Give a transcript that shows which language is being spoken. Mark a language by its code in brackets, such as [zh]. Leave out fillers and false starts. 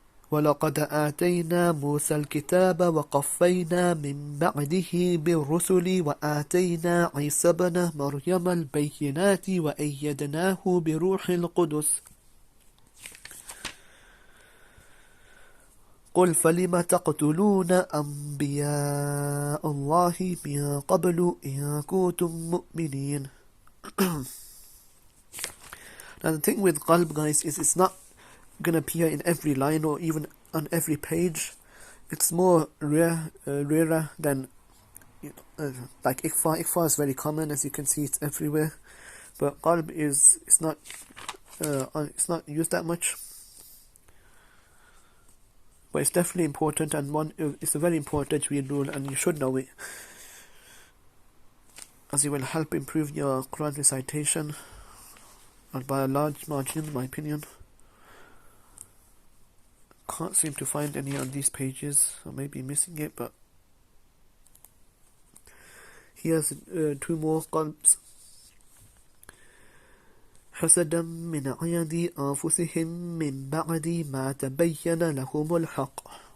[ar] ولقد آتينا موسى الكتاب وقفينا من بعده بالرسل وآتينا عيسى بن مريم البينات وأيدناه بروح القدس قل فلم تقتلون أنبياء الله من قبل إن كنتم مؤمنين. [en] Now the thing with Qalb guys is it's not going to appear in every line or even on every page. It's more rarer than like Iqfa. Iqfa is very common, as you can see, it's everywhere. But Qalb it's not used that much. But it's definitely important, and it's a very important tajweed rule, and you should know it, as it will help improve your Quran recitation, and by a large margin, in my opinion. Can't seem to find any on these pages. I may be missing it, but here's two more qalbs. [ar] حسدا من عند أنفسهم من بعد ما تبين لهم الحق.